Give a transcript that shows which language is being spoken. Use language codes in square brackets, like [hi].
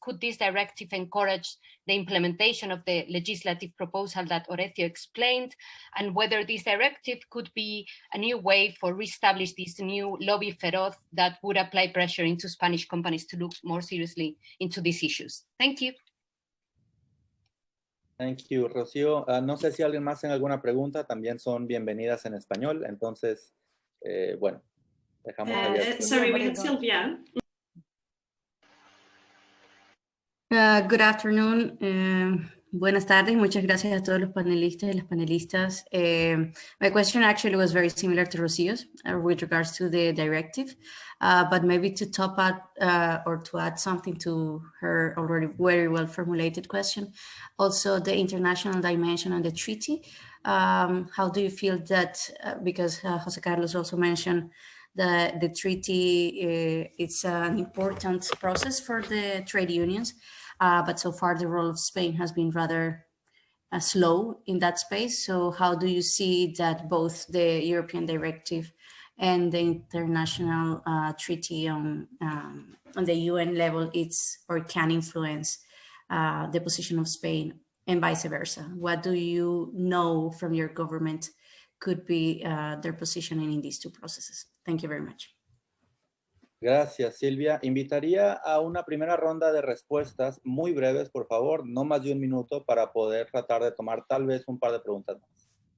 [en] Could this directive encourage the implementation of the legislative proposal that Horacio explained? And whether this directive could be a new way for reestablish this new lobby feroz that would apply pressure into Spanish companies to look more seriously into these issues? Thank you. Thank you, Rocío. [es] No sé si alguien más tiene alguna pregunta, también son bienvenidas en español, entonces bueno, dejamos abierto. [en] Sorry, we had Silvia. Good afternoon. [es] Buenas tardes. Muchas gracias a todos los panelistas y las panelistas. [en] My question actually was very similar to Rocio's with regards to the directive, but maybe to top up or to add something to her already very well formulated question. Also, the international dimension on the treaty. How do you feel that, because Jose Carlos also mentioned that the treaty it's an important process for the trade unions, but so far the role of Spain has been rather slow in that space. So how do you see that both the European directive and the international treaty on the UN level or can influence the position of Spain and vice versa? What do you know from your government could be their positioning in these two processes? Thank you very much. [es] Gracias, Silvia. Invitaría a una primera ronda de respuestas muy breves, por favor, no más de un minuto, para poder tratar de tomar tal vez un par de preguntas más.